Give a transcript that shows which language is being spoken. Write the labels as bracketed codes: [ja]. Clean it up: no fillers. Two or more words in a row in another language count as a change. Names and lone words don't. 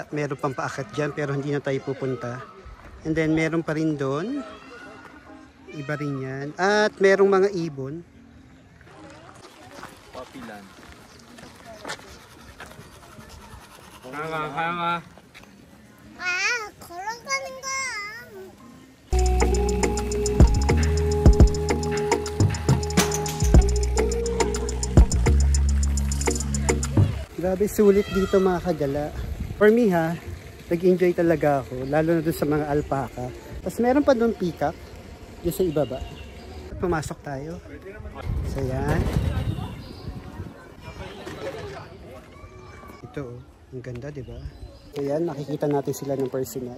[tl] Meron pang paakyat dyan pero hindi na tayo pupunta. [en] And then [tl] meron pa rin doon. Iba rin yan. At merong mga ibon. Papilan. Kaya nga. [ko] 걸어가는 거야. [tl] Grabe sulit dito mga kagala. [en] For me [tl] ha, nag-enjoy talaga ako. Lalo na doon sa mga alpaka. Tapos meron pa doon peacock. Doon sa ibaba. Pumasok tayo. So yan. Ito oh. Ang ganda diba? So yan, makikita natin sila ng personal.